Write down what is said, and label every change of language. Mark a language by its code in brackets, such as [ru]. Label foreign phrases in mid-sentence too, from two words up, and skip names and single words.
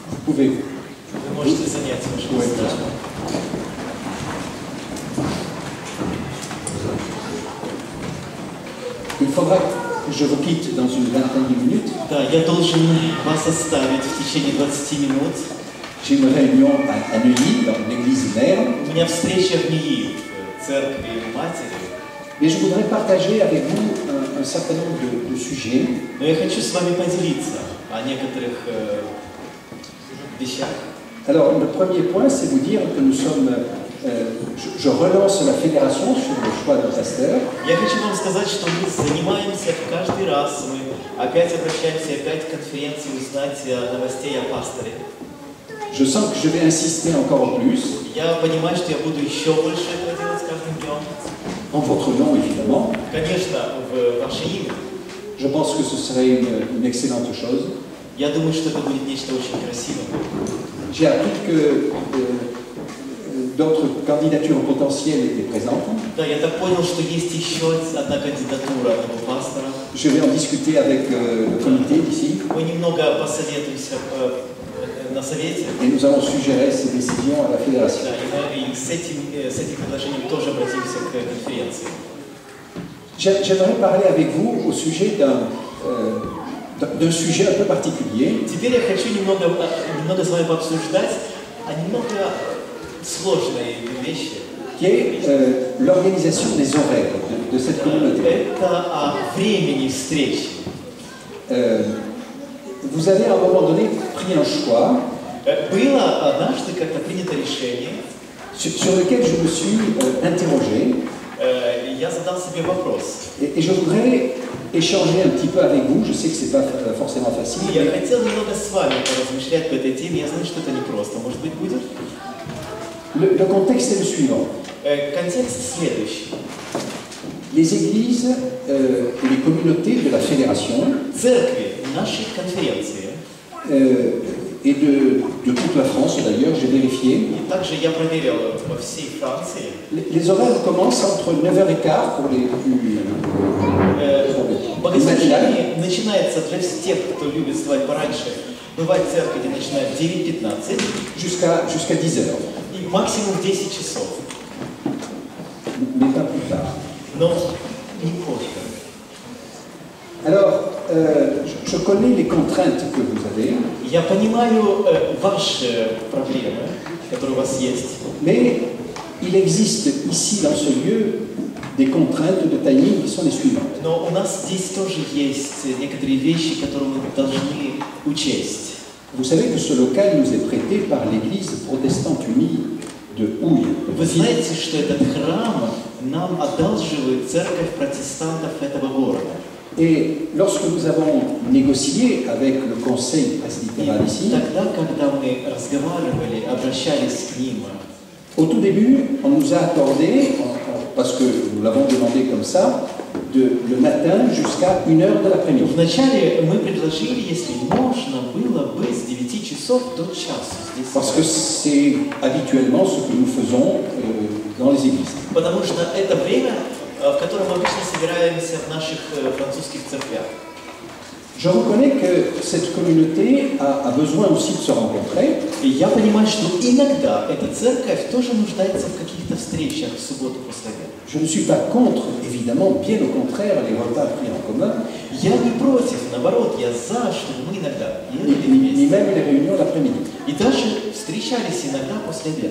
[fr] pouvez. [ru] Вы можете занять ваше [fr] Oui, [ru] место. [fr] Il faudra que je vous quitte dans une vingtaine de minutes. [ru] Да, я должен вас оставить в течение 20 минут. [fr] J'ai une réunion à Neuilly, dans l'église mère. [ru] У меня встреча в НИИ, в церкви матери. [fr] Mais je voudrais partager avec vous un certain nombre de sujets. [ru] Но я хочу с вами поделиться о некоторых вещах. [fr] Alors, le premier point, c'est vous dire que nous sommes. Je relance la fédération sur le choix d'un pasteur. [ru] Я хочу вам сказать, что мы занимаемся каждый раз, мы опять обращаемся, опять к конференции узнать новостей о пасторе. [fr] Je sens que je vais insister encore plus. [ru] Я понимаю, что я буду еще больше этого делать с каждым днем. [fr] En votre nom, évidemment. [ru] Конечно, в ваше имя. [fr] Je pense que ce serait une excellente chose. [ru] Я думаю, что это будет нечто очень красивое. [fr] J'ai appris que d'autres candidatures potentielles étaient présentes. [ru] Да, я так понял, что есть еще одна кандидатура одного пастора. [fr] Je vais en discuter avec le comité d'ici. [ru] Мы немного посоветуемся на совете. [fr] Et nous allons suggérer ces décisions à la fédération. [ru] Да, и с этим предложением тоже обратимся к конференции. [fr] J'aimerais parler avec vous au sujet d'un sujet un peu particulier. [ru] Теперь я хочу немного с вами пообсуждать немного сложные вещи. [fr] Qui est l'organisation des horaires de cette communauté. [ru] Это о времени встречи. [fr] Vous avez à un moment donné pris un choix [ru] Было однажды как-то принято решение, [fr] sur lequel je me suis interrogé. [ru] Я задал себе вопрос. [fr] Et je voudrais échanger un petit peu avec vous. Je sais que ce n'est pas forcément facile. [ru] Я хотел немного с вами поразмышлять по этой теме. Я знаю, что это непросто. Может быть, будет? [fr] Le contexte est le suivant. [ru] Контекст следующий. [fr] Les églises et les communautés de la fédération [ru] Церкви нашей конференции. [fr] Et de toute la France d'ailleurs, j'ai vérifié. [ru] И также я проверил во всей Франции. [fr] Les horaires commencent entre 9h15 pour les plus [ru] Богослужение начинается для тех, кто любит вставать пораньше. Бывает церковь, где начинают в 9:15 [fr] jusqu'à 10h. [ru] И максимум в 10 часов. [fr] Mais pas plus tard. [ru] Но не позже. [fr] Alors, je connais les contraintes que vous avez. [ru] Я понимаю ваши проблемы, которые у вас есть. [fr] Mais il existe ici, dans ce lieu, des contraintes de timing qui sont les suivantes. [ru] Но у нас здесь тоже есть некоторые вещи, которые мы должны учесть. [fr] Vous savez que ce local nous est prêté par l'église protestante unie de Houille. [ru] Вы знаете, что этот храм нам одалживает церковь протестантов этого города. [fr] Et lorsque nous avons négocié avec le conseil presbytéral ici, [ru] Тогда, когда мы разговаривали, обращались к ним, [fr] au tout début, on nous a accordé, parce que nous l'avons demandé comme ça, le matin jusqu'à 1h de l'après-midi. [ru] вначале мы предложили, если можно было бы с 9 часов до часа здесь. [fr] Parce que c'est habituellement ce que nous faisons dans les églises. [ru] Потому что это время, в котором мы обычно собираемся в наших французских церквях. [fr] Je reconnais que cette communauté a besoin aussi de se rencontrer. [ru] И я понимаю, что иногда эта церковь тоже нуждается в каких-то встречах в субботу после обеда. [fr] Je ne suis pas contre, évidemment, bien au contraire, les repas pris en commun. [ru] Я не против, наоборот, я за, чтобы мы иногда ели [fr] Ni [ru] вместе. [fr] même les réunions l'après-midi. [ru] И даже встречались иногда после обеда.